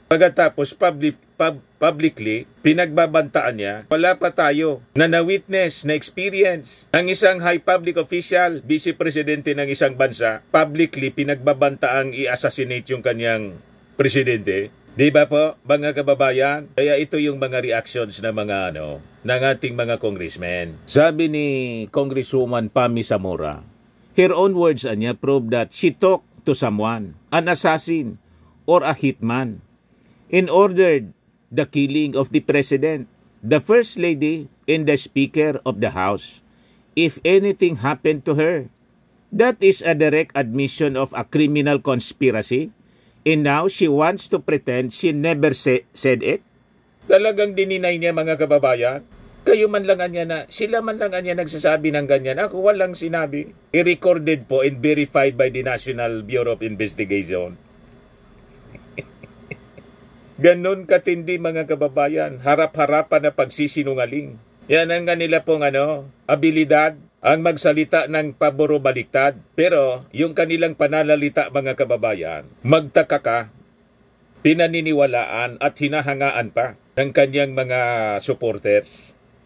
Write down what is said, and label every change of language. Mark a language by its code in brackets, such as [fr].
[tl] Pagkatapos publicly, pinagbabantaan niya, wala pa tayo na na-witness, na-experience ang isang [en] high public official, [tl] vice presidente ng isang bansa, publicly pinagbabantaang i-assassinate yung kanyang presidente. Di ba po, mga kababayan? Kaya ito yung mga reactions ng mga ng ating mga congressmen. Sabi ni [en] Congresswoman Pami Zamora, her own words niya prove that she talked to someone, an assassin or a hitman, in ordered the killing of the president, the first lady, and the speaker of the house. If anything happened to her, that is a direct admission of a criminal conspiracy. And now, she wants to pretend she never said it? [tl] Talagang dininay niya, mga kababayan. Kayo man lang niya na, sila man lang niya nagsasabi ng ganyan. Ako walang sinabi. [en] I-recorded po and verified by the National Bureau of Investigation. [tl] Ganon katindi, mga kababayan. Harap-harapan na pagsisinungaling. Yan ang kanila pong abilidad. Ang magsalita ng paboro baliktad. Pero yung kanilang pananalita, mga kababayan, magtaka ka, pinaniniwalaan at hinahangaan pa ng kanyang mga supporters.